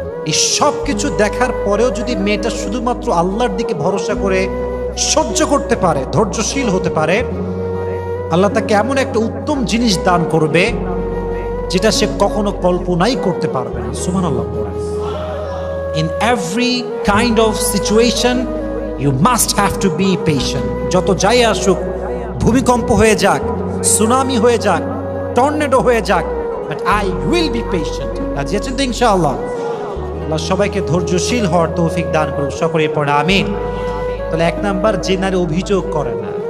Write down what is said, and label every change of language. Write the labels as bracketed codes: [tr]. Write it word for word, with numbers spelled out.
[bn] এই সব কিছু দেখার পরেও যদি মেয়েটা শুধুমাত্র আল্লাহর দিকে ভরসা করে সহ্য করতে পারে, ধৈর্যশীল হতে পারে, আল্লাহ তাকে এমন একটা উত্তম জিনিস দান করবে যেটা সে কখনো কল্পনাই করতে পারবে না। সুবহানাল্লাহ। [en] In every kind of situation you must have to be patient. [bn] যত যাই আসুক, ভূমিকম্প হয়ে যাক, সুনামি হয়ে যাক, টর্নেডো হয়ে যাক, [en] but I will be patient. [bn] রাজি আছেন তো ইনশাআল্লাহ? আল্লাহ সবাইকে ধৈর্যশীল হওয়ার তৌফিক দান করুন। সকলেই পড়ে আমিন। তাহলে এক নাম্বার, যে নারী অভিযোগ করে না।